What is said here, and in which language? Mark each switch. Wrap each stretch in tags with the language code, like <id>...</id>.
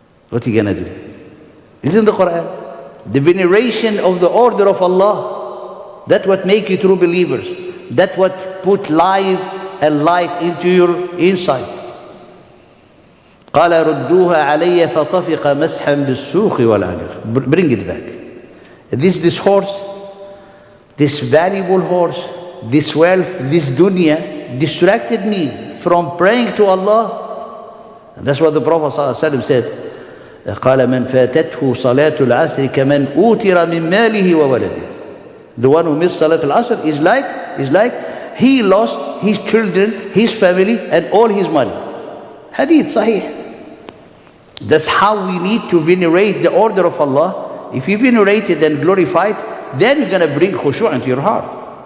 <en>What are you going to do? It's in the Quran. The veneration of the order of Allah. That's what make you true believers. That's what put life and light into your insight.</en> <ar>قال ردوها علي فطفق مسحا بالسوق والعنق.</ar> <en>Bring it back. This horse, this valuable horse, this wealth, this dunya distracted me from praying to Allah. And that's what the Prophet ﷺ said.</en> <ar>قال من فاتته صلاة العصر كمن أوتر من ماله وولده.</ar> <en>The one who missed Salat al-Asr is like he lost his children, his family, and all his money. Hadith Sahih. That's how we need to venerate the order of Allah. If you venerate it and glorify it, then you're going to bring khushu' into your heart.</en>